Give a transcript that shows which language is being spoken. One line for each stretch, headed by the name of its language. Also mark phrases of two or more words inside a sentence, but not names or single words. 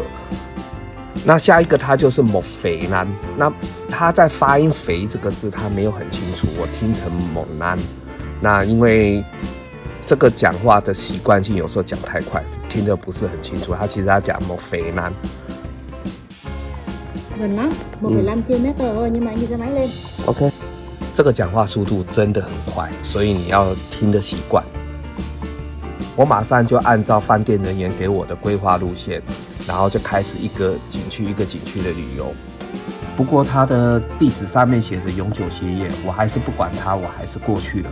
Chinese: 那下一个它就是某肥南，那它在发音肥这个字它没有很清楚，我听成某南。那因为这个讲话的习惯性，有时候讲太快，听得不是很清楚。它其实它讲某肥南。
Vietnamese: gần lắm, 1,5 km thôi nhưng mà anh đi xe máy lên.
Chinese: OK， 这个讲话速度真的很快，所以你要听得习惯。我马上就按照饭店人员给我的规划路线，然后就开始一个景区一个景区的旅游。不过它的地址上面写着永久歇业，我还是不管它，我还是过去了。